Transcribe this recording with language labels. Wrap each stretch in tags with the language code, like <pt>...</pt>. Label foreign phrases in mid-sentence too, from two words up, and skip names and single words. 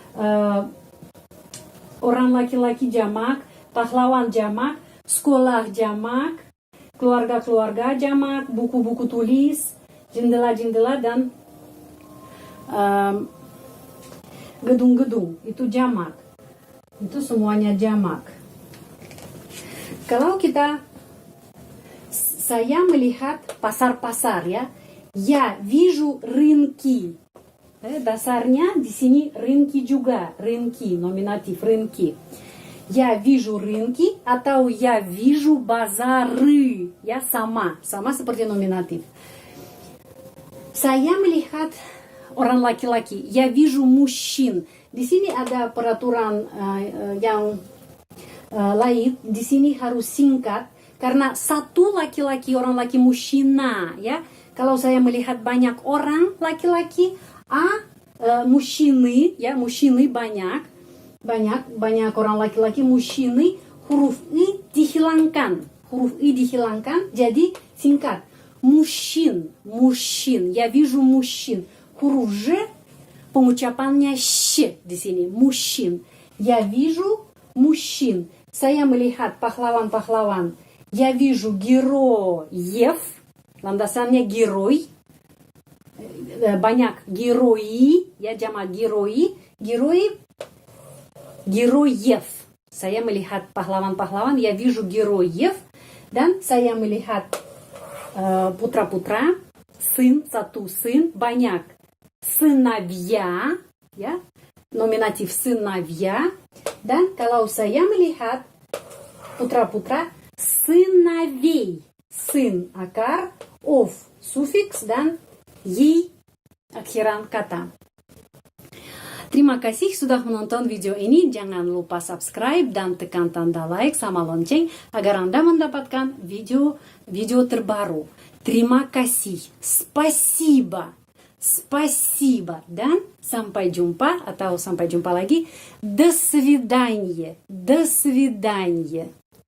<id>Orang laki-laki jamak, pahlawan jamak, sekolah jamak, keluarga-keluarga jamak, buku-buku tulis, jendela-jendela, dan gedung-gedung. Itu jamak. Itu semuanya jamak. Kalau saya melihat pasar-pasar ya.</id> <ru>Я вижу рынки.</ru> <id>Dasarnya di sini рынки juga, рынки, nominatif, рынки.</id> <ru>Я вижу рынки atau я вижу базары.</ru> <id>Ya, sama seperti nominatif. Saya melihat orang laki-laki.</id> <ru>Я вижу мужчин.</ru> <id>Di sini ada peraturan yang lain. Di sini harus singkat karena satu laki-laki, orang laki мужчина ya. Kalau saya melihat banyak orang laki-laki, мужчины, ya, мужчины banyak orang laki-laki, мужчины, huruf I dihilangkan, jadi singkat.</id> <ru>Мужчин, я вижу мужчин.</ru> <id>Huruf Ж, pengucapannya щ di sini,</id> <ru>мужчин. Я вижу мужчин.</ru> <id>Saya melihat pahlawan-pahlawan.</id> <ru>Я вижу героев. Landasannya герой.</ru> <id>Banyak герои, ya, jamak герои.</id> <ru>Героев.</ru> <id>Saya melihat pahlawan-pahlawan,</id> <ru>я вижу героев.</ru> <id>Dan saya melihat putra-putra, satu сын, banyak сыновья, ya, nominatif сыновья. Dan kalau saya melihat putra-putra,</id> <ru>сыновей, сын</ru> <id>akar, of sufiks, dan yi akhiran kata. Terima kasih sudah menonton video ini. Jangan lupa subscribe dan tekan tanda like sama lonceng agar Anda mendapatkan video terbaru. Terima kasih. Спасибо. Dan sampai jumpa atau sampai jumpa lagi.</id> <ru>До свидания.</ru>